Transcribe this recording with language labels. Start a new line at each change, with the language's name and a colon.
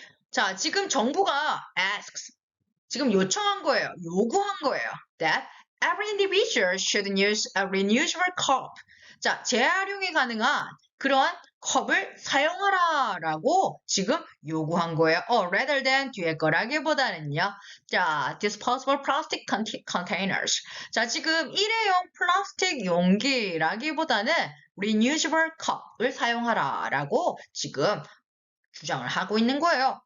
Korean: 자, 지금 정부가 asks. 지금 요청한 거예요. 요구한 거예요.
English: That every individual should use a reusable cup.
Korean: 자, 재활용이 가능한 그러한 컵을 사용하라 라고 지금 요구한 거예요.
English: rather than
Korean: 뒤에 거라기보다는요.
English: 자, disposable plastic containers.
Korean: 자, 지금 일회용 플라스틱 용기라기보다는
English: reusable cup
Korean: 을 사용하라 라고 지금 주장을 하고 있는 거예요.